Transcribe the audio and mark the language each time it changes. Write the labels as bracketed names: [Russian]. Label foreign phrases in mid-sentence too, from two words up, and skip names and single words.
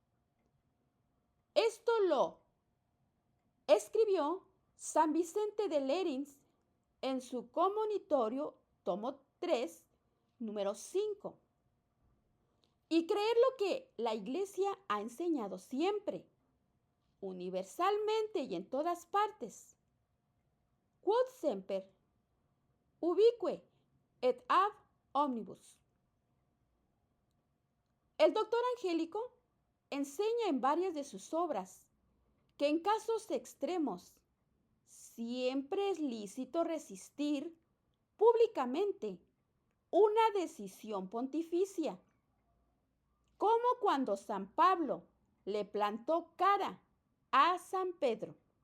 [Spanish] Esto lo escribió San Vicente de Lérins en su Comunitorio, tomo 3, número 5. Y creer lo que la Iglesia ha enseñado siempre, universalmente y en todas partes. [Latin] Quod semper, ubique et ab omnibus. [Spanish] El doctor Angélico enseña en varias de sus obras que en casos extremos siempre es lícito resistir públicamente una decisión pontificia, como cuando San Pablo le plantó cara a San Pedro.